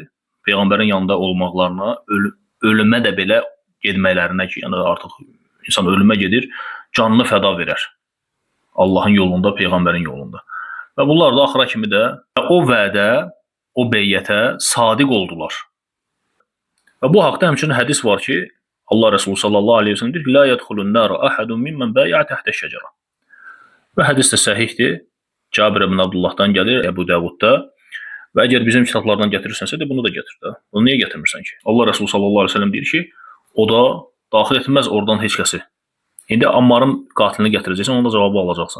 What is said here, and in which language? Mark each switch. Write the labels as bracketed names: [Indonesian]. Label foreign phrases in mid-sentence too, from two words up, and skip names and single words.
[Azerbaijani] Peyğəmbərin yanında olmaqlarına, ölümə də belə getməklərinə ki, yəni artıq insan ölümə gedir, canını fəda verər. Allahın yolunda, Peyğəmbərin yolunda. Və bunlar da axıra kimi də o vədə, o beyyətə sadiq oldular. Və bu haqda həmçinin hədis var ki, Allah Resulü [Arabic] صلى الله عليه وسلم [Azerbaijani] deyir ki, [Arabic] "لا يدخل النار أحد ممن بايع تحت الشجرة." [Azerbaijani] Və hədis də səhihdir. Cabir ibn Abdullahdan gəlir Əbu Davudda. Və əgər bizim kitablardan gətirirsənsə də bunu da gətir də. Bunu niyə gətirmirsən ki? Allah Resulü [Arabic] صلى الله عليه وسلم [Azerbaijani] deyir ki, o da daxil etməz oradan heç kəsi. İndi Ammarın qatilini gətirəcəksən, onda cavabı alacaqsan.